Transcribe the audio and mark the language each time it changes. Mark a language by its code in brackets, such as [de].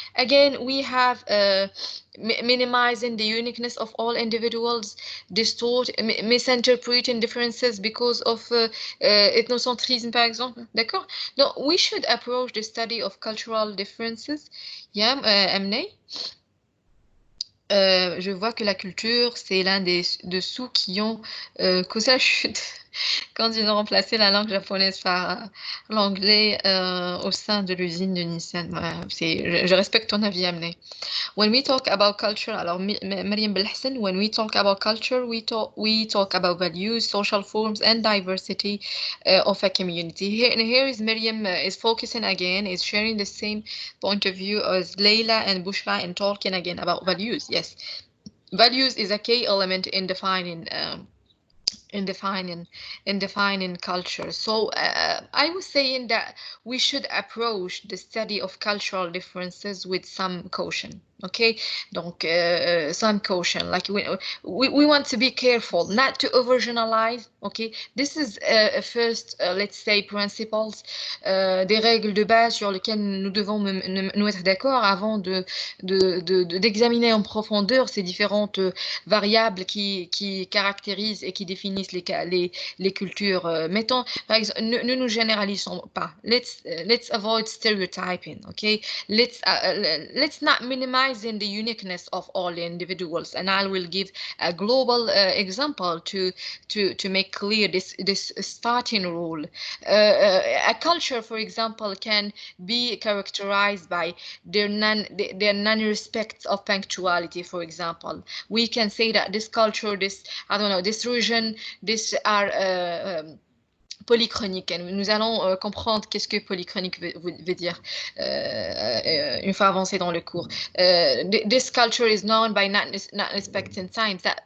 [en] Again, we have minimizing the uniqueness of all individuals, misinterpreting differences because of ethnocentrism, [fr] par exemple. D'accord? [en] No, we should approach the study of cultural differences. Yeah, Amne? [fr] Je vois que la culture, c'est l'un des dessous qui ont causé la chute quand ils ont remplacé la langue japonaise par l'anglais au sein de l'usine de Nissan. Je respecte ton avis, Amne. [en] When we talk about culture, alors Mariam Belhassan, when we talk about culture, we talk about values, social forms, and diversity of a community. Here is Mariam is focusing again, is sharing the same point of view as Leila and Bushra and talking again about values. Yes, values is a key element in defining. In defining culture. So I was saying that we should approach the study of cultural differences with some caution. Okay, donc some caution. Like we want to be careful not to overgeneralize. Okay, this is first, let's say, principles, [fr] des règles de base sur lesquelles nous devons nous être d'accord avant d'examiner en profondeur ces différentes variables qui caractérisent et qui définissent les cultures. Mettons, par exemple, ne nous généralisons pas. [en] Let's avoid stereotyping, okay? Let's not minimizing the uniqueness of all individuals. And I will give a global example to make clear this starting rule. A culture, for example, can be characterized by their non-respect of punctuality, for example. We can say that this culture, I don't know, this region, this are polychronique. [fr] Et nous allons comprendre qu'est-ce que polychronique veut dire une fois avancé dans le cours. [en] This culture is known by not respecting signs.